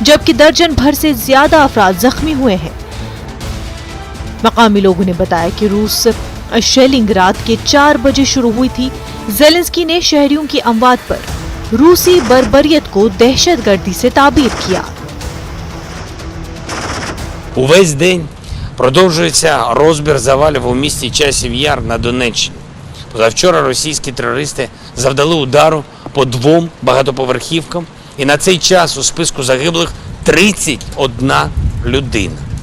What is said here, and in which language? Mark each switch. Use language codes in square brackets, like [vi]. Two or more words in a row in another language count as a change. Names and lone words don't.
[ur] جبکہ درجن بھر سے زیادہ افراد زخمی ہوئے ہیں۔ مقامی لوگوں نے بتایا کہ روس شیلنگ رات کے 4 بجے شروع ہوئی تھی. زیلنسکی نے شہریوں کی اموات پر روسی بربریت کو دہشتگردی سے تعبیر کیا. [uk] Увесь день продовжується розбір завалів у місті Часів Яр на Донеччині. Позавчора російські терористи завдали удару по 2 багатоповерхівкам, і на цей час у списку загиблих 31 людина.